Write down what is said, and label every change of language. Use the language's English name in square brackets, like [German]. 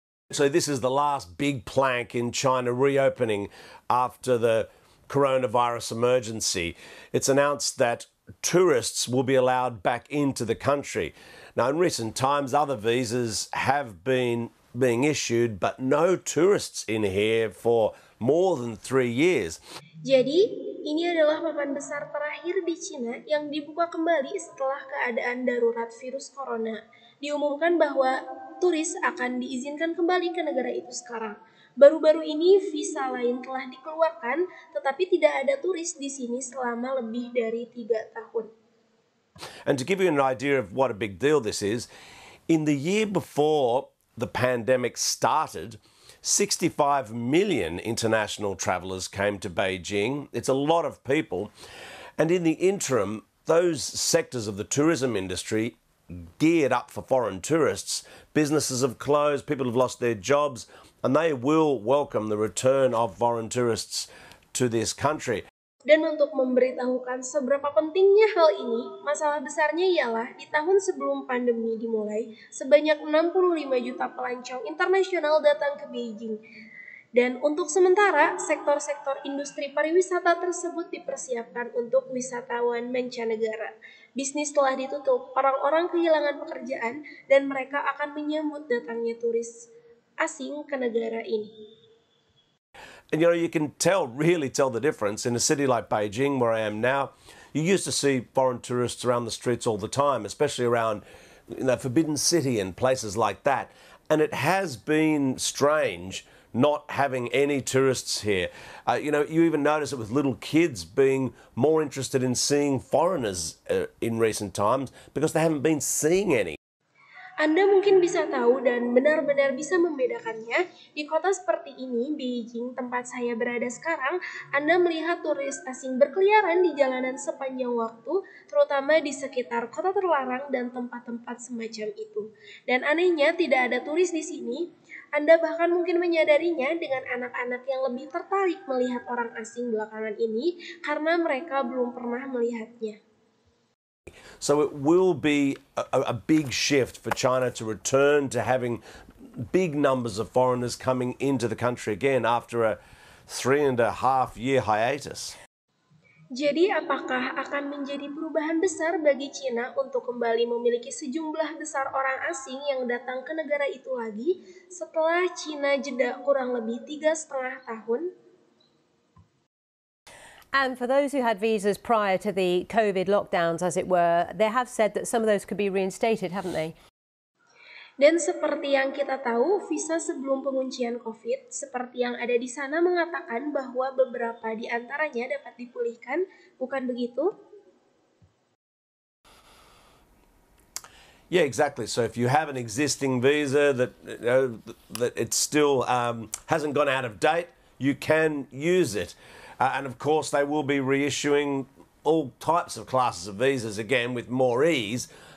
[English] So this is the last big plank in China reopening after the coronavirus emergency. It's announced that tourists will be allowed back into the country. Now, in recent times, other visas have been being issued, but no tourists in here for more than 3 years. [Indonesian] Jadi, ini adalah papan besar terakhir di Cina yang dibuka kembali setelah keadaan darurat virus corona. Diumumkan bahwa turis akan diizinkan kembali ke negara itu sekarang. Baru-baru ini visa lain telah dikeluarkan, tetapi tidak ada turis di sini selama lebih dari 3 tahun. [English] And to give you an idea of what a big deal this is, in the year before the pandemic started, 65 million international travellers came to Beijing. It's a lot of people. And in the interim, those sectors of the tourism industry geared up for foreign tourists. Businesses have closed, people have lost their jobs, and they will welcome the return of foreign tourists to this country. [Indonesian] Dan untuk memberitahukan seberapa pentingnya hal ini, masalah besarnya ialah di tahun sebelum pandemi dimulai, sebanyak 65 juta pelancong internasional datang ke Beijing. Dan untuk sementara, sektor-sektor industri pariwisata tersebut dipersiapkan untuk wisatawan mancanegara. Bisnis telah ditutup, orang-orang kehilangan pekerjaan, dan mereka akan menyambut datangnya turis asing ke negara ini. [English] And you can really tell the difference in a city like Beijing, where I am now. You used to see foreign tourists around the streets all the time, especially around Forbidden City and places like that. And it has been strange not having any tourists here. You even notice it with little kids being more interested in seeing foreigners in recent times because they haven't been seeing any. [Indonesian] Anda mungkin bisa tahu dan benar-benar bisa membedakannya. Di kota seperti ini, Beijing, tempat saya berada sekarang, Anda melihat turis asing berkeliaran di jalanan sepanjang waktu, terutama di sekitar kota terlarang dan tempat-tempat semacam itu. Dan anehnya, tidak ada turis di sini. Anda bahkan mungkin menyadarinya dengan anak-anak yang lebih tertarik melihat orang asing belakangan ini karena mereka belum pernah melihatnya. [English] So it will be a big shift for China to return to having big numbers of foreigners coming into the country again after a 3.5-year hiatus. [Indonesian] Jadi apakah akan menjadi perubahan besar bagi China untuk kembali memiliki sejumlah besar orang asing yang datang ke negara itu lagi setelah China jeda kurang lebih 3,5 tahun? [English] And for those who had visas prior to the COVID lockdowns, as it were, they have said that some of those could be reinstated, haven't they? [Indonesian] Dan seperti yang kita tahu, visa sebelum penguncian COVID, seperti yang ada di sana mengatakan bahwa beberapa di antaranya dapat dipulihkan, bukan begitu? [English] Yeah, exactly. So if you have an existing visa that it still hasn't gone out of date, you can use it. And of course, they will be reissuing all types of classes of visas again with more ease.